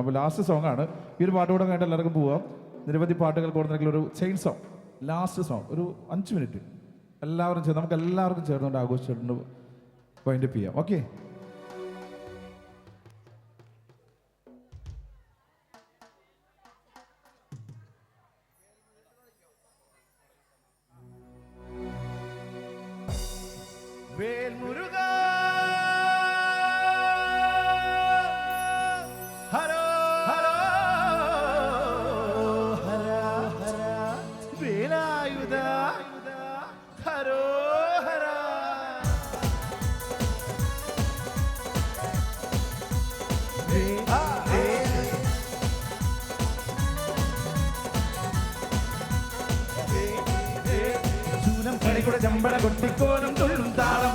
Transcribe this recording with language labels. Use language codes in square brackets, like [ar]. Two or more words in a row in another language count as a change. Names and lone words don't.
[ml] അപ്പോൾ [en] last song [ml] ആണ്. ഈ ഒരു പാട്ട് കൂടെ കഴിഞ്ഞിട്ട് എല്ലാവർക്കും പോവാം. നിരവധി പാട്ടുകൾ കൂടുന്നെങ്കിൽ ഒരു [en] chain song, last song, [ml] ഒരു 5 മിനിറ്റ് എല്ലാവരും ചേർന്ന് നമുക്ക് എല്ലാവർക്കും ചേർന്നുകൊണ്ട് ആഘോഷിച്ചിട്ടുണ്ട് വൈൻഡപ്പ് ചെയ്യാം. ഓക്കെ, [ta] வேல் முருகா ஹரோ ஹரோ ஹரா ஹரா வேலாயுதா ஹரோ ஹரா [ml] പടയുടെ ചമ്പട കൊട്ടിക്കോലും തുള്ളും താളം